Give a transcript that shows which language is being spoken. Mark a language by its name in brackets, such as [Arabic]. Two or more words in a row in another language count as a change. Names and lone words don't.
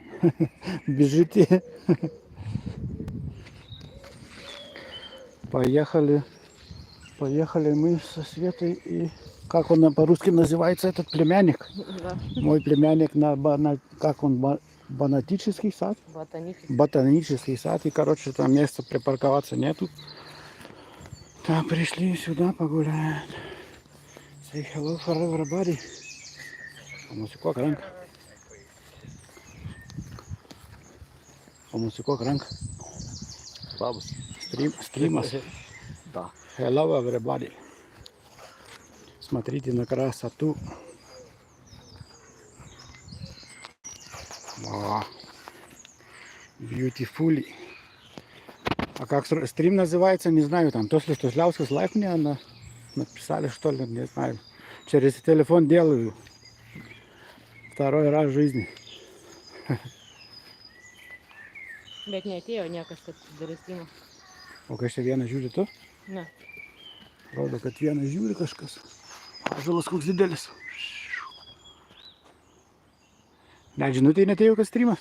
[Russian] Бежите. Поехали мы со Светой и... Как он по-русски называется, этот племянник? Да. Мой племянник как он, ботанический сад? Ботанический сад. И, короче, там места припарковаться нету. Так, пришли сюда погулять. [English] Say hello for everybody. [Lithuanian] Pamusikuok ranką. Pamusikuok ranką. Labas. [Russian] Стримас. Да. [English] Hello everybody. [Russian] Смотрите на красоту. [English] Wow. Beautifully. [Russian] А как стрим называется, не знаю. Там Тосли Тослявский лайк мне написали, что ли, не знаю. Через телефон делаю. Второй раз в жизни. [Lithuanian] Bet neatėjo niekas, kad darys streamą. O kas čia vienas žiūri tu? Ne. Rodo, kad vienas žiūri kažkas. Ąžuolas koks didelis. Net žinutė netėjo, kad streamas?